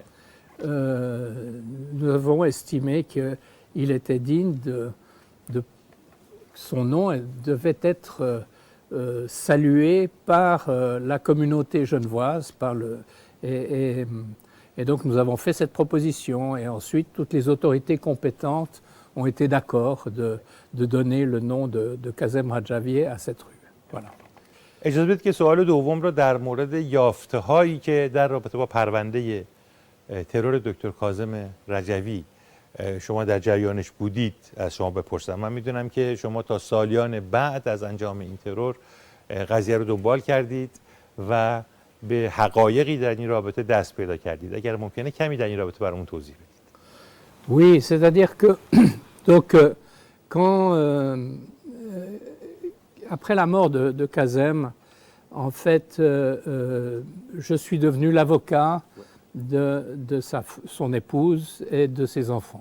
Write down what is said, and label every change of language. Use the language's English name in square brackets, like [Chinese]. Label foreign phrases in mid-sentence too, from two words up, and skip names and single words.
[French] nous avons estimé qu'il était digne son nom devait être salué par la communauté genevoise, et donc nous avons fait cette proposition et ensuite toutes les autorités compétentes ont été d'accord de donner le nom de Kazem Radjavi à cette rue. Voilà. [Persian] اجازه بدید که سوال دوم رو در مورد یافته‌هایی که در رابطه با پرونده ترور دکتر کاظم رجوی شما در جریانش بودید از شما بپرسم. من میدونم که شما تا سالیان بعد از انجام این ترور قضیه رو دنبال کردید و به حقایقی در این رابطه دست پیدا کردید. اگر ممکنه کمی در این رابطه برامون توضیح بدید. [French] Oui, c'est-à-dire que donc quand après la mort de Kazem, en fait, je suis devenu l'avocat de son épouse et de ses enfants.